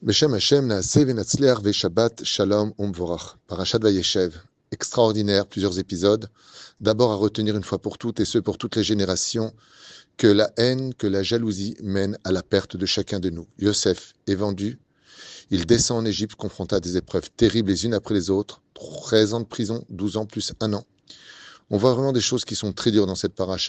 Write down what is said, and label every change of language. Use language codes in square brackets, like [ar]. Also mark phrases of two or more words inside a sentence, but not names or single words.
[he] בשם השם נעשה ונצליח ושבת שלום ומבורך. [fr] Parashat Vayeshev. Extraordinaire, plusieurs épisodes. D'abord à retenir une fois pour toutes, et ce pour toutes les générations, que la haine, que la jalousie mène à la perte de chacun de nous. Yosef est vendu. Il descend en Égypte, confronté à des épreuves terribles les unes après les autres. 13 ans de prison, 12 ans plus 1 an. On voit vraiment des choses qui sont très dures dans cette paracha.